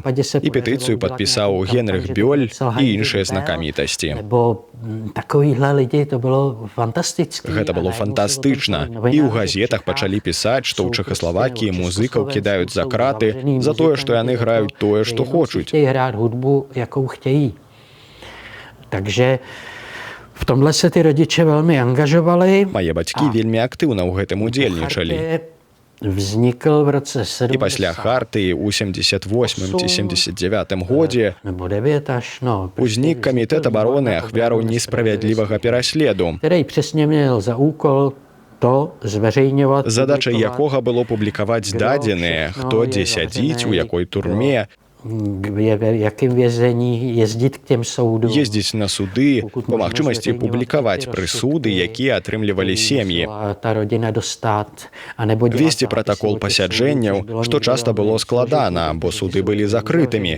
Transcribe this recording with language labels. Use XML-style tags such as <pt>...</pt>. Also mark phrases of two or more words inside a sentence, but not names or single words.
<be>І петыцыю падпісаў Генрых Бёль і іншыя знакамітасці. Гэта было фантастычна. І ў газетах пачалі пісаць, што ў Чэхаславакіі музыкаў кідаюць за краты за тое, што яны граюць тое, што хочуць.</be> <cs>Chtějí hrát hudbu, jakou chtějí. Takže v tomhle se ty rodiče velmi angažovali.</cs> <be>Мае бацькі вельмі актыўна ў гэтым удзельнічалі.</be> <cs>Vznikl v roce 70.</cs> <be>І пасля Харты ў 78 ці 79 годзе узнік камітэт абароны ахвяраў несправядлівага пераследу,</be> <cs>který přesně měl za úkol</cs> <be>задачай якога было публікаваць дадзеныя, хто дзе сядзіць, у якой турме, ездзіць на суды, па магчымасці публікаваць прысуды, якія атрымлівалі сем'і, весці пратакол пасяджэнняў, што часта было складана, бо суды былі закрытымі.</be>